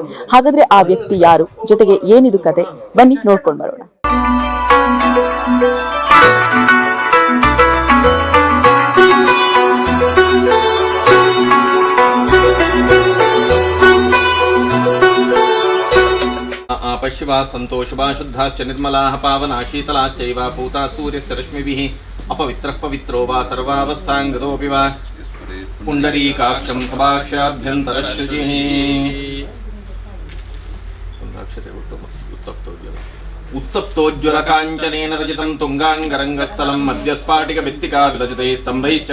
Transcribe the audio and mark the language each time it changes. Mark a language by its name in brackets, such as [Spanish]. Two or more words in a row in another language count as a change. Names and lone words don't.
[Kannada] ಹಾಗಾದ್ರೆ ಆ ವ್ಯಕ್ತಿ ಯಾರು, ಜೊತೆಗೆ ಏನಿದು ಕತೆ, ಬನ್ನಿ ನೋಡ್ಕೊಂಡು ಬರೋಣ. [Sanskrit] ಪಶ್ಚಿಮ ಸಂತೋಷವಾ ಶುದ್ಧಾಶ್ಚ ನಿರ್ಮಲಾಃ ಪಾವನಾ ಶೀತಲಾಶ್ಚೈವ ಪೂತಾ ಸೂರ್ಯಸ್ಯ ರಶ್ಮಿಭಿಃ ಅಪವಿತ್ರಃ ಪವಿತ್ರೋ ವಾ ಸರ್ವಾವಸ್ಥಾಂಗತೋಪಿ ವಾ ಪುಂಡರೀಕಾಕ್ಷಂ ಸಭಾಕ್ಷಾಭ್ಯಂತರಶುಚಿಃ. ಉತ್ತಪ್ತೋಜ್ವಲ ಕಾಂಚನೇನ ರಚಿತಂ ತುಂಗಾಂಗರಂಗಸ್ಥಲಂ ಮಧ್ಯಸ್ಫಾಟಿಕ ಭಿತ್ತಿಕಾ ವಿರಚಿತೈಃ ಸ್ತಂಭೈಶ್ಚ